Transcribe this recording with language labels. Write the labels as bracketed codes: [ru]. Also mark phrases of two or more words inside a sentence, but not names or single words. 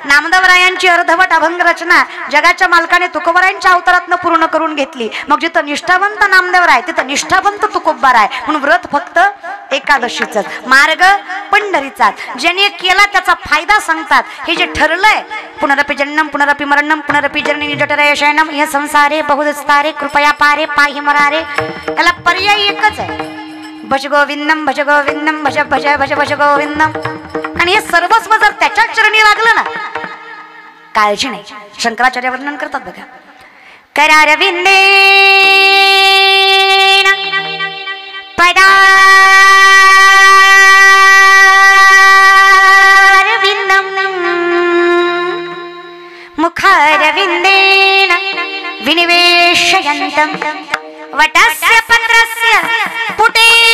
[mr] नामदेवरायांची अर्धवट अभंग रचना जगाच्या मालकाने तुकोबरायांच्या अवतारातनं पूर्ण करून घेतली. मग जिथं निष्ठावंत नामदेवराय तिथं निष्ठावंत तुकोबराय. म्हणून व्रत फक्त एकादशीचंच, मार्ग पंढरीचाच. ज्याने केला त्याचा फायदा सांगतात. हे जे ठरलंय [sa] पुनरपि जन्म पुनरपि मरणम पुनरपि जननी जठरय शयनम हे संसारे बहुदस्तारे कृपया पारे पाहि मरारे, [mr] त्याला पर्याय एकच आहे, [sa] भज गोविंदम भज गोविंदम भज भज भज भज गोविंदम. [mr] आणि हे सर्वस्व जर त्याच्या चरणी लागलं ना, काळजी नाही. शंकराचार्य वर्णन करतात बघा, [sa] करारविंदे पदारविंदम मुखारविंदेन विनिवेशयन्तं वटस्य पत्रस्य पुटे